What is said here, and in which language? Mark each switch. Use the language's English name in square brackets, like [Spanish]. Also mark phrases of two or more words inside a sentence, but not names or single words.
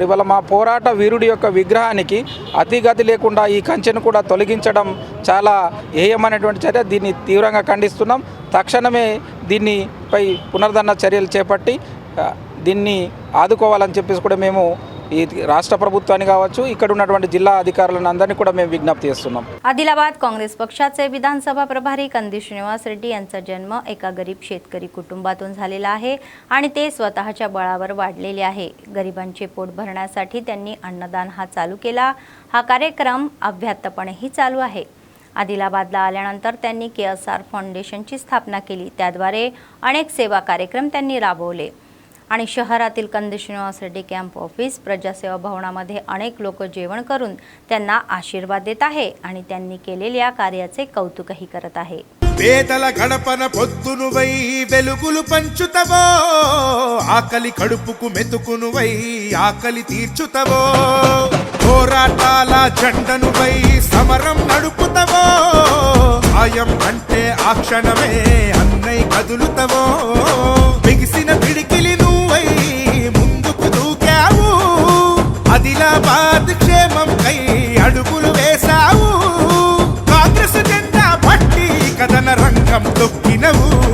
[Telugu] ఇవాళ మా పోరాట వీరుడి యొక్క విగ్రహానికి అతిగతి లేకుండా ఈ కంచెను కూడా తొలగించడం చాలా హేయమైనటువంటి చర్య. దీన్ని తీవ్రంగా ఖండిస్తున్నాం. తక్షణమే దీనిపై పునరుద్ధరణ చర్యలు చేపట్టి దీన్ని ఆదుకోవాలని చెప్పేసి కూడా మేము ఈ రాష్ట్ర ప్రభుత్వాన్ని కావచ్చు, ఇక్కడ ఉన్నటువంటి జిల్లా అధికారులను అందరినీ కూడా మేము విజ్ఞప్తి చేస్తున్నాం. [Marathi] आदिलाबाद काँग्रेस पक्षाचे विधानसभा प्रभारी कंदी श्रीनिवास रेड्डी यांचा जन्म एका गरीब शेतकरी कुटुंबातून झालेला आहे आणि ते स्वतःच्या बळावर वाढलेले आहे. गरिबांचे पोट भरण्यासाठी त्यांनी अन्नदान हा चालू केला. हा कार्यक्रम अव्याहतपणेही चालू आहे. आदिलाबादला आल्यानंतर त्यांनी KSR फाउंडेशनची स्थापना केली. त्याद्वारे अनेक सेवा कार्यक्रम त्यांनी राबवले आणि शहरातील कंदी श्रीनिवास रेड्डी [English] camp office [Marathi] प्रजासेवा भवनामध्ये अनेक लोक जेवण करून त्यांना आशीर्वाद देत आहे आणि त्यांनी केलेल्या कार्याचे कौतुकही करत आहे. [Telugu] పేదల గడపన పొద్దునువై వెలుగులు పంచుతవో, ఆకలి కడుపుకు మెతుకునువై ఆకలి తీర్చుతవో, పోరాటాల జెండనువై సమరం నడుపుతవో, సాయం అంటే ఆ క్షణమే అన్నై కదులుతవో, బిగిసిన పిడికిలి నువ్వై ముందుకు దూకావు, ఆదిలాబాద్ క్షేమం కై అడుగులు వేశావు, కాంగ్రెస్ జెండా పట్టి కథన రంగం తొక్కినవు,